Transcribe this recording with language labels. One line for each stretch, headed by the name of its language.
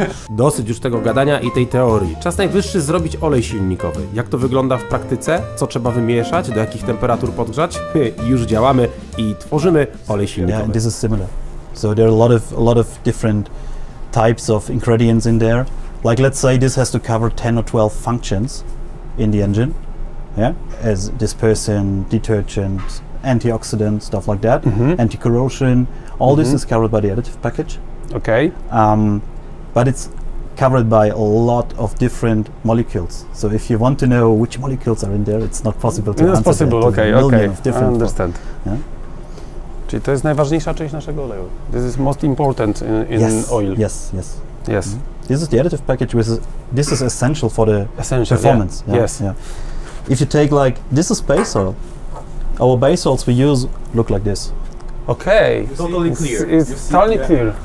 Polish: Dosyć już tego gadania i tej teorii. Czas najwyższy zrobić olej silnikowy. Jak to wygląda w praktyce? Co trzeba wymieszać? Do jakich temperatur podgrzać? Już działamy i tworzymy olej silnikowy.
English: Yeah, this is similar. So there are a lot of different types of ingredients in there. Like let's say this has to cover 10 or 12 functions in the engine. Yeah, as dispersant, detergent, antioxidant, stuff like that, anti-corrosion. All this is covered by the additive package. Okay. But it's covered by a lot of different molecules. So if you want to know which molecules are in there, it's not possible to answer that. Okay. I understand. Yeah?
Polish: Czyli to jest najważniejsza część naszego oleju.
English: This is most important in oil. Yes. This is the additive package, this is essential for the performance. Yeah. Yes. Yeah. If you take like, this is base oil. Our base oils we use look like this. Okay. Totally clear. It's totally clear.